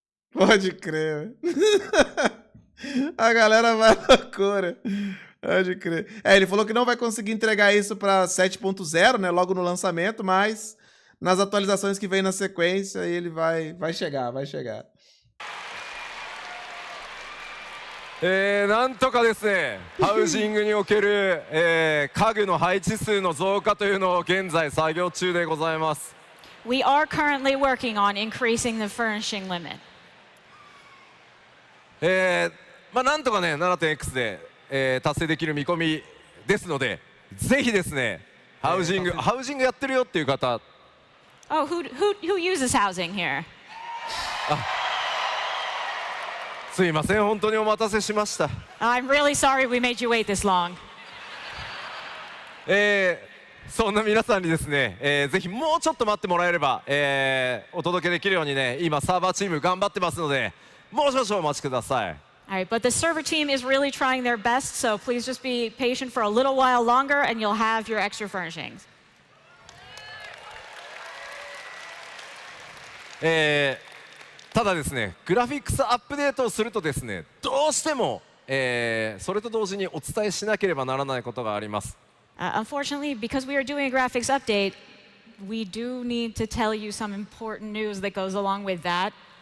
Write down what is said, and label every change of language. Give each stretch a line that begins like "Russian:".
Portuguese: Pode crer. A galera vai à loucura. Pode crer. Ele falou que não vai conseguir entregar isso para 7.0, né? Logo no lançamento, mas nas atualizações que vem na sequência, ele vai chegar.
Japanese: なんとかですね、ハウジングにおける、家具の配置数の増加というのを現在作業中でございます。
English: We are currently working on increasing the furnishing limit.
Japanese: なんとかね 7.x で、達成できる見込みですので、ぜひですね、ハウジングやってるよっていう方。
English: Oh, who uses housing here?
Japanese: すいません、本当にお待たせしました。
English: I'm really sorry we made you wait this long.
Japanese: そんな皆さんにですね、ぜひもうちょっと待ってもらえれば、お届けできるようにね、今サーバーチーム頑張ってますので、もう少々お待ちください。
English: All right, but the server team is really trying their best, so please just be patient for a little while longer and you'll have your extra furnishings.
Japanese: ただですね、グラフィックスアップデートをするとですね、どうしても、それと同時にお伝えしなければならないことがあります。
English: Unfortunately, because we are doing a graphics update, we do need to tell you some important news that goes along with that.